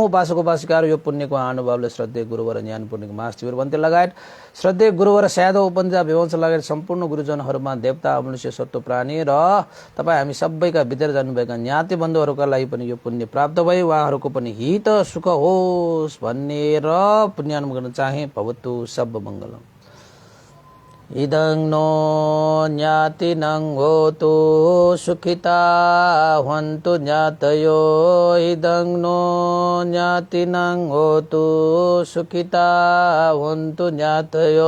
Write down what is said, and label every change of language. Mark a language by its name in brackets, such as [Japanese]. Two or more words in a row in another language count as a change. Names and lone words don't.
[Nepali] उपासक उपासिकाहरू यो पुण्यको अनुभवले श्रद्धेय गुरुवर ज्ञान पूर्णिको महाशिविर बन्ते लगायत श्रद्धेय गुरुवर स्यादो उपन्जा विवंश लगायत सम्पूर्ण गुरुजनहरूमा देवता मनुष्य सत्व प्राणी र तपाईँ हामी सबैका भित्र जानुभएका ज्ञाति बन्धुहरूका लागि पनि यो पुण्य प्राप्त भई उहाँहरूको पनि हित सुख होस् भनेर पुण्यान्म गर्न चाहे। [Pali] भवतु सब मङ्गलम्। इदं नो ज्ञातिनं होतु सुखिता हन्तु ज्ञातयो। इदं नो ज्ञातिनं होतु सुखिता हन्तु ज्ञातयो।